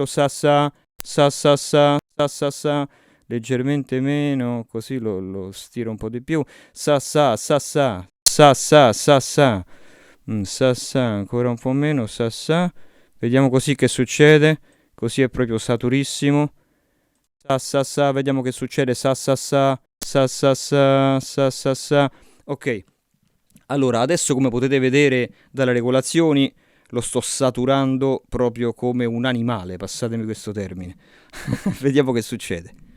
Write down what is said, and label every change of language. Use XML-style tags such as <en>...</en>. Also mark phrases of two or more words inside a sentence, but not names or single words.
<it>Sa sa sa sa sa sa sa sa. Leggermente meno, così lo stiro un po' di più. Sa sa sa sa sa sa sa sa. Sa sa, ancora un po' meno, sa sa. Vediamo così che succede. Così è proprio saturissimo. Sa sa sa, vediamo che succede. Sa sa sa, sa sa sa, sa sa sa. Ok. Allora, adesso come potete vedere dalle regolazioni, lo sto saturando proprio come un animale, passatemi questo termine. Vediamo che succede.</it>